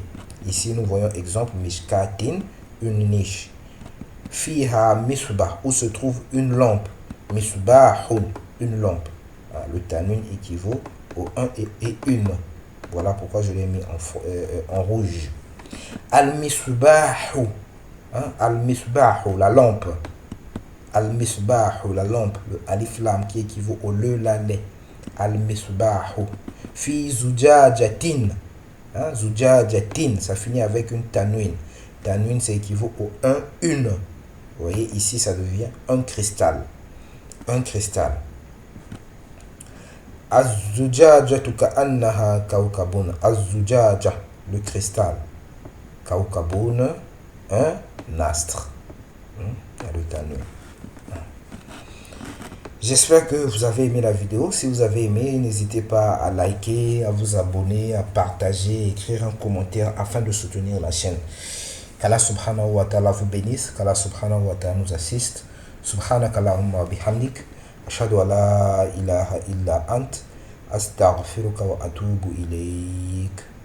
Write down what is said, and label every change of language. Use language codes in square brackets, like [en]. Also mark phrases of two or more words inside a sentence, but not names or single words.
[fr] Ici, nous voyons exemple mishkatin, une niche. [ar] فيها مصباح, [fr] où se trouve une lampe. Misbahun, une lampe. Le tanwin équivaut au 1 et 1. Voilà pourquoi je l'ai mis en rouge. [ar] المصباحُ. المصباحُ, [fr] la lampe. Al-misbahu, la lampe. Le alif lam qui équivaut au le, la, les. [ar] المصباحُ. في زجاجةٍ. [fr] Zujajatin, ça finit avec une tanwin. Tanwin, ça équivaut au 1, 1. Vous voyez, ici, ça devient un cristal. Un cristal. [ar] الزجاجةُ كأنها كوكبٌ. [fr] Az-zujaja, le cristal. Kawkabun, un astre. Le tanwin. J'espère que vous avez aimé la vidéo. Si vous avez aimé, n'hésitez pas à liker, à vous abonner, à partager, écrire un commentaire afin de soutenir la chaîne. Qu'Allah [ar] سبحانه وتعالى [fr] vous bénisse, qu'Allah [ar] سبحانه وتعالى [fr] nous assiste. [ar] سبحانك اللهم وبحمدك، أشهد أن لا إله إلا أنت، أستغفرك وأتوب إليك.